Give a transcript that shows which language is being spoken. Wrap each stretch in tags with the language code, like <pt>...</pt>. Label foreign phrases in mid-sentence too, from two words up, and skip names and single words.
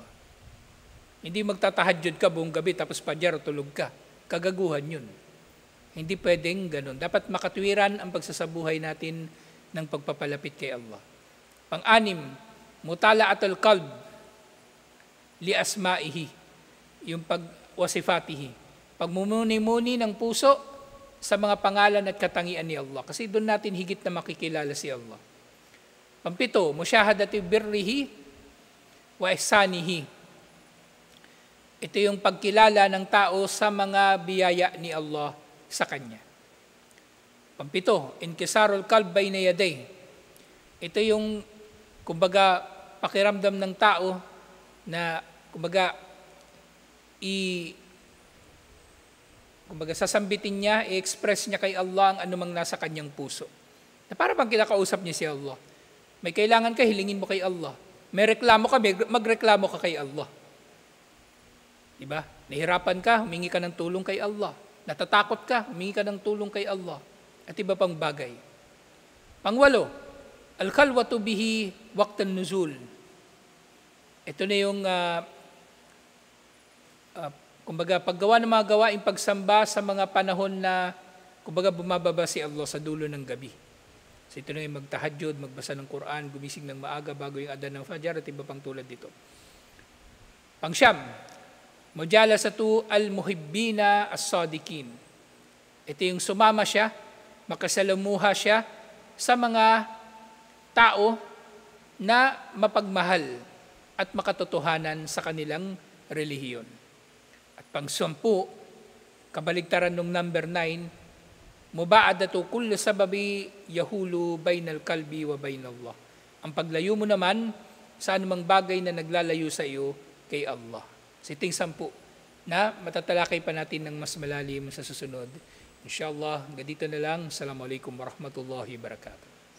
<tl>Hindi magtatahajjud ka buong gabi tapos pajar tulog ka. Kagaguhan yun. Hindi pwedeng ganun. Dapat makatwiran ang pagsasabuhay natin ng pagpapalapit kay Allah. Pang-anim,</tl> <ar>مطالعة القلب لأسمائه,</ar> <tl>yung pagwasifatihi. Pagmumuni-muni ng puso sa mga pangalan at katangian ni Allah. Kasi doon natin higit na makikilala si Allah.</tl> <ar>Pampito, مشاهدة برّه وإحسانه.</ar> <tl>Ito yung pagkilala ng tao sa mga biyaya ni Allah sa kanya.</tl> <ar>Pampito, انكسار القلب بين يديه.</ar> <tl>Ito yung, kumbaga, pakiramdam ng tao na, kumbaga, sasambitin niya, i-express niya kay Allah ang anumang nasa kanyang puso. Na para bang kinakausap niya si Allah. May kailangan ka, hilingin mo kay Allah. May reklamo ka, magreklamo ka kay Allah. Diba? Nahirapan ka, humingi ka ng tulong kay Allah. Natatakot ka, humingi ka ng tulong kay Allah. At iba pang bagay. Pangwalo,</tl> <ar>الخلوة به وقت النزول.</ar> <tl>Ito na yung kumbaga paggawa ng mga gawaing pagsamba sa mga panahon na kumbaga bumababa si Allah sa dulo ng gabi. So ito na yung magtahajjud, magbasa ng Quran, gumising ng maaga bago yung adan ng Fajr at iba pang tulad dito. Pangsyam,</tl> <ar>مجالسة المحبين الصادقين.</ar> <tl>Ito yung sumama siya, makasalamuha siya sa mga tao na mapagmahal at makatotohanan sa kanilang relihiyon. At pang-10, kabaligtaran ng number 9,</tl> <ar>مباعدة كل سبب يحول بين القلب وبين الله.</ar> <tl>Ang paglayo mo naman sa anumang bagay na naglalayo sa iyo kay Allah. Siting 10 na matatalakay pa natin ng mas malalim sa susunod. Inshallah, hanggang dito na lang.</tl> <ar>السلام عليكم ورحمة الله وبركاته.</ar>